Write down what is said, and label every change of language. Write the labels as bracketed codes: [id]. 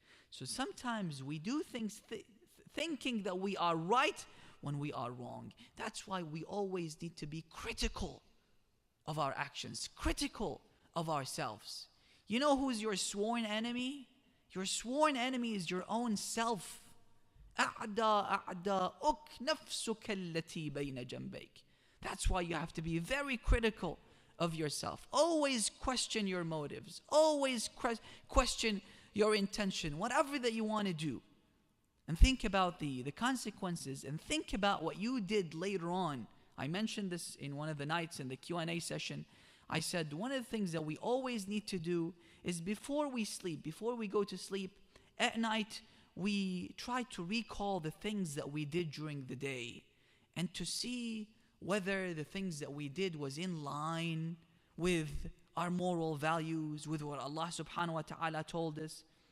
[en] So sometimes we do things thinking that we are right when we are wrong. That's why we always need to be critical of our actions, critical of ourselves. You know who's your sworn enemy? Your sworn enemy is your own self. [ar] أعداؤك نفسك التي بين جنبيك. [en] That's why you have to be very critical of yourself. Always question your motives. Always question your intention, whatever that you want to do. And think about the consequences, and think about what you did later on. I mentioned this in one of the nights in the Q&A session. I said one of the things that we always need to do is before we sleep, before we go to sleep, at night, we try to recall the things that we did during the day and to see whether the things that we did was in line with our moral values, with what Allah subhanahu wa ta'ala told us.